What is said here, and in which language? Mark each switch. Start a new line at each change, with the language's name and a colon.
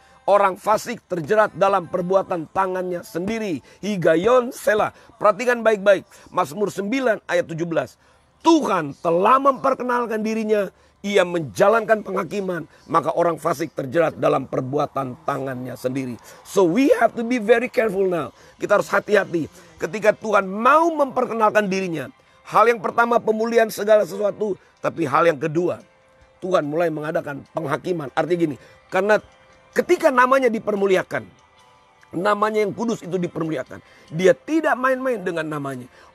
Indonesian: Orang fasik terjerat dalam perbuatan tangannya sendiri. Higayon Selah. Perhatikan baik-baik. Mazmur 9 ayat 17. Tuhan telah memperkenalkan dirinya. Ia menjalankan penghakiman. Maka orang fasik terjerat dalam perbuatan tangannya sendiri.
English: So we have to be very careful now.
Indonesian: Kita harus hati-hati. Ketika Tuhan mau memperkenalkan dirinya. Hal yang pertama, pemulihan segala sesuatu. Tapi hal yang kedua, Tuhan mulai mengadakan penghakiman. Artinya gini, karena ketika namanya dipermuliakan, namanya yang kudus itu dipermuliakan, Dia tidak main-main dengan namanya.